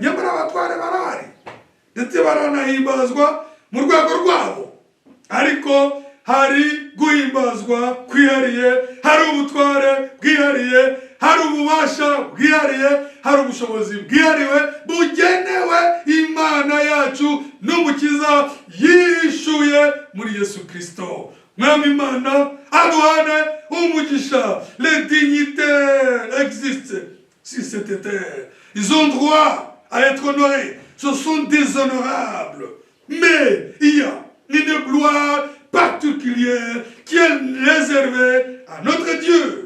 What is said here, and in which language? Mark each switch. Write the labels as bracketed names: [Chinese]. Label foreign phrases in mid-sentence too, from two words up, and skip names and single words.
[Kinyarwanda] Nyamara abatware barahari ndetse baranahimbazwa mu rwego rwabo, ariko hari guhimbazwa kwihariye, hari ubutware bwihariye, hari ububasha bwihariye, hari ubushobozi bwihariwe bugenewe Imana yacu n'umukiza yishuye muri Yesu Kristo. Mwami Imana aduhane umugisha. [French] Les dignitaires existent sur cette terre. Ils ont droit à être honorés. Ce sont des honorables. Mais il y a une gloire particulière qui est réservée à notre Dieu.